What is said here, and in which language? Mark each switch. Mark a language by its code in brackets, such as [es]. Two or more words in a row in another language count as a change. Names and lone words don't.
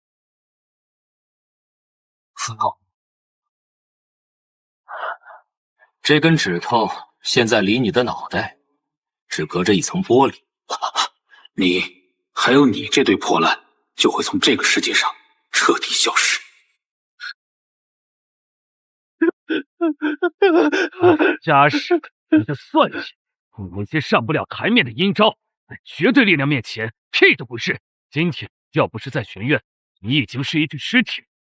[zh] 傅浩，这根指頭現在離你的腦袋只隔着一層玻璃，你還有你這堆破爛就會從這個世界上徹底消失。家世，你的算計，你那些上不了台面的陰招，在絕對力量面前屁都不是。今天要不是在學院，你已經是一具屍體。